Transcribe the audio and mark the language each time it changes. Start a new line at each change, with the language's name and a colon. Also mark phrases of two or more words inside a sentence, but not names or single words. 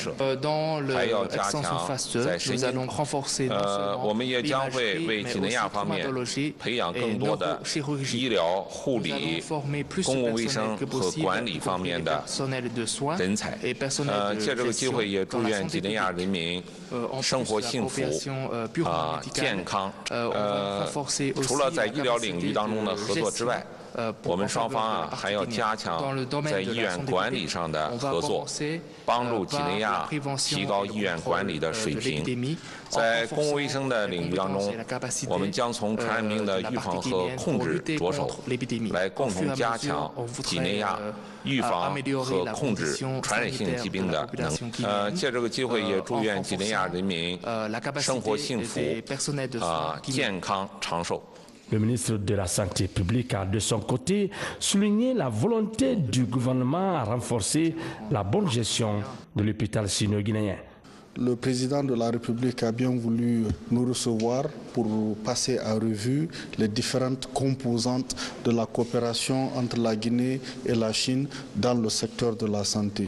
French: Dans l'extension phase 2, nous allons renforcer non seulement l'imagerie, mais aussi la traumatologie et neurochirurgie. Nous allons former plus de personnel que possible, y compris les personnels de soins et personnels de gestion dans la santé publique. En plus,
Chinese: 健康除了在医疗领域当中的合作之外，我们双方还要加强在医院管理上的合作，帮助几内亚提高医院管理的水平。在公共卫生的领域当中，我们将从传染病的预防和控制着手，来共同加强几内亚预防和控制传染性疾病的能力。借这个机会，也祝愿几内亚人民生活幸福，健康长寿。
French: Le ministre de la Santé publique a de son côté souligné la volonté du gouvernement à renforcer la bonne gestion de l'hôpital sino-guinéen. Le président de la République a bien voulu nous recevoir pour passer à revue les différentes composantes de la coopération entre la Guinée et la Chine dans le secteur de la santé.